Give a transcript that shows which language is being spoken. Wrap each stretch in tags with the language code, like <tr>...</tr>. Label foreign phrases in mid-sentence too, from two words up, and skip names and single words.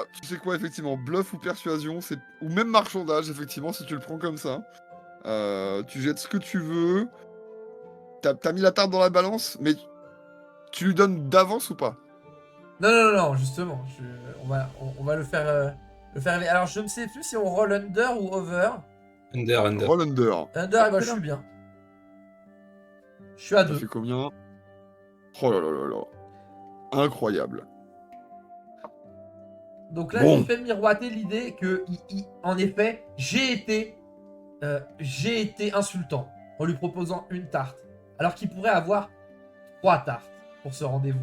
<fr>Tu sais quoi, effectivement, bluff ou persuasion, c'est ou même marchandage, effectivement, si tu le prends comme ça. Tu jettes ce que tu veux. T'as mis la tarte dans la balance, mais tu lui donnes d'avance ou pas? Non, non, non, non, justement. On va le faire. Le faire. Alors, je ne sais plus si on</fr> <en>roll under</en> <fr>ou over. Under.</fr> <en>Roll under.</en> <fr>Under, et bah, je suis bien. Je suis à Ça 2. fait combien? Oh là là là là. Incroyable. Donc là, Bon. j'ai fait miroiter l'idée que, en effet, j'ai été insultant en lui proposant une tarte, alors qu'il pourrait avoir 3 tartes pour ce rendez-vous.</fr>